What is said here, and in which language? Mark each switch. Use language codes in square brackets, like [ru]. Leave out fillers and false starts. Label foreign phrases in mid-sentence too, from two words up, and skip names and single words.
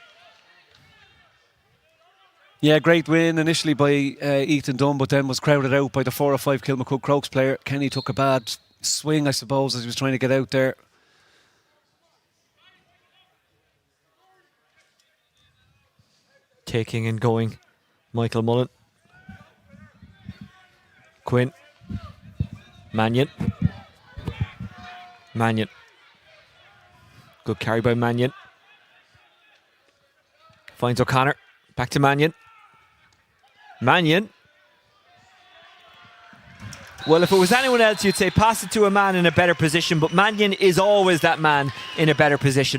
[en] Yeah, great win initially by Ethan Dunn, but then was crowded out by the 4 or 5 Kilmacud Crokes player. Kenny took a bad swing, I suppose, as he was trying to get out there. Taking and going. Michael Mullen. Quinn. Mannion. Mannion. Good carry by Mannion. Finds O'Connor. Back to Mannion. Mannion. Well, if it was anyone else, you'd say pass it to a man in a better position, but Mannion is always that man in a better position.